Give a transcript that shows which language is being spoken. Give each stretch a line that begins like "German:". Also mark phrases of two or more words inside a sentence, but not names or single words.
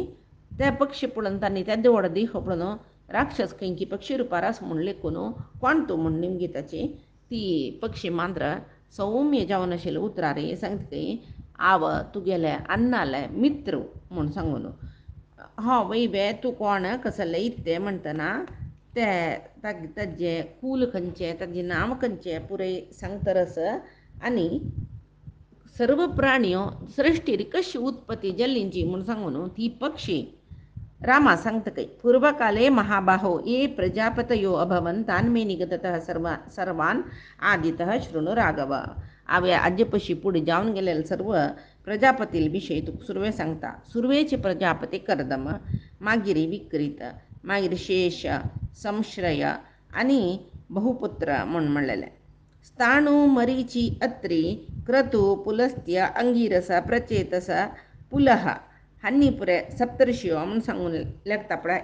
Konkani: त्या पक्षी पळोवन तांणी त्या देवड देह पळोवन राक्षस खंयची पक्षी रुपार आसा म्हूण लेखून कोण तूं म्हूण निमगे ती पक्षी मांद्र सौम्य जावन आशिल्लें उतरारी सांगतकी आव तुगेले अन्नाले मित्र म्हूण सांगून हा वैबे तूं कोण कसले इत्ते म्हणटना ताजे कूल खंयचें ताजें नांव खंयचें पुराय सांगतरस आनी सर्व प्राणियो सृश्टीर कशी उत्पत्ती जल्लींची म्हूण सांगून ती पक्षी रामा सांगतकय
Sanskrit: पूर्वकाले महाबाहो ये प्रजापतयो अभवन् तान् मे निगततः सर्वान् आदितः शृणु राघव.
Konkani: हांवें आजे पशी पुढे जावन गेलेले सर्व प्रजापती विशयी तुका सुरवे सांगता. सुरवेचे प्रजापती कर्दम, मागीर विक्रीत, मागीर शेष, संश्रय आनी बहुपुत्र म्हूण म्हणलेले. स्थाणू, मरीची, अत्री, क्रतू, पुलस्त्य, अंगिरस, प्रचेतस, पुलह हांनी पुरे सप्तर्षियो म्हूण सांगून लेखता पळय.